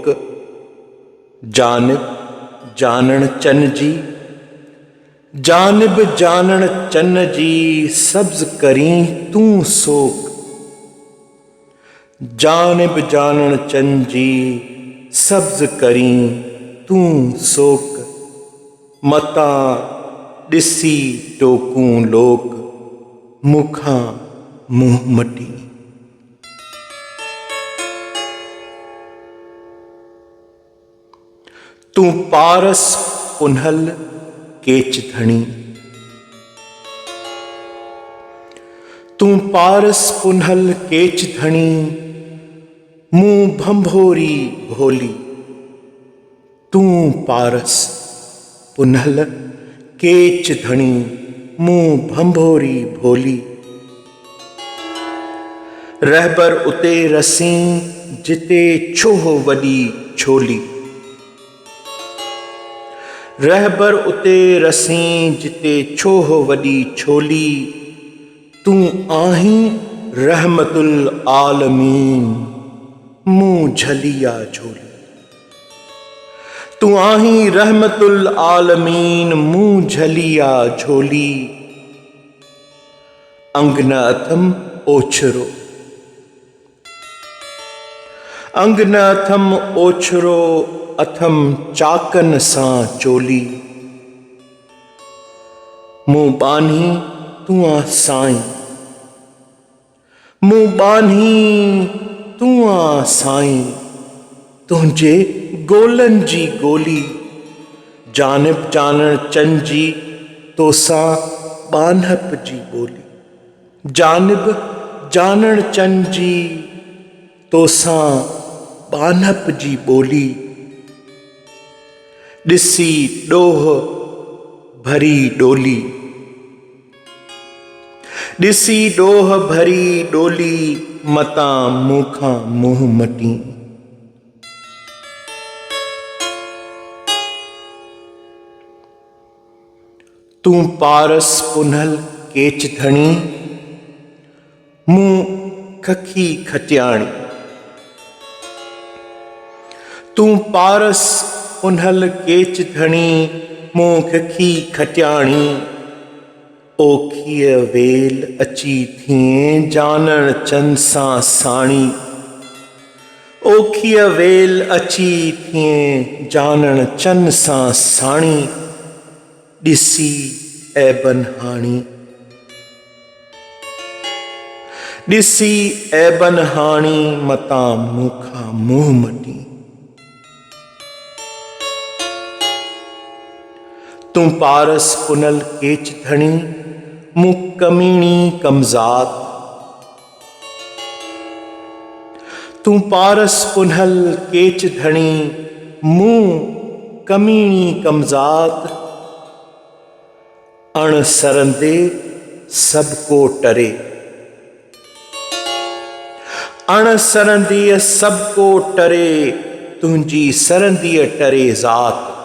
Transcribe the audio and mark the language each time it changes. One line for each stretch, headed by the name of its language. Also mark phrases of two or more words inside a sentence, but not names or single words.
Sindhi: जानिब जानण चन जी, जानिब जानण चन जी, सब्ज करी तू सोक। जानिब जानण चन जी, सब्ज करी तू सोक। मता दिसी टोकूं लोक, मुखा मुँह मटी। तू पारस पुनल केच धणी, तू पारस पुनल केच धणी, मुँह भंभोरी भोली। तू पारस पुनल केच धणी, मुँह भंभोरी भोली। रहबर उते रसी, जिते छोह वडी छोली। रहबर उते रसी, जिते छोह वडी छोली। तू आहीं
Arabic: رحمة للعالمين,
Sindhi: मुँह झलिया झोली। तू आहीं
Arabic: رحمة للعالمين,
Sindhi: मुँह झलिया झोली। अंग न अथम ओछरो, अंग न अथम ओछरो, अथम चाकन सां चोली। मुँह बान्ही तू आ साईं, मुँह बान्ही तू आ साईं। तुझे गोलन जी गोली, जानिब जानण चन जी, तोसां बानहप जी बोली। जानिब जानण चन जी, तोसां बानहप जी बोली। दिसी डोह भरी डोली, दिसी डोह भरी डोली, मता मूखा मुँह मटी। तू पारस पुनल केच धणी, मुँह खखी खटियाणी। तू पारस पुनल केच धणी, मुँह खखी खटियाणी। ओखीअ वेल अची थिए, जानण चन सां साणी। ओखीअ वेल अची थिए, जानण चन सां साणी। दिसी ऐबन हाणी, दिसी ऐबन हाणी, मता मूखा मुँह मटी। तू पारस पुनल केच धणी, मुँह कमीणी कमजात। तू पारस पुनल केच धणी, मुँह कमीणी कमजात। अण सरंदे सबको टरे, अण सरंदीअ सबको टरे, तुंहिंजी सरंदीअ टरे ज़ात।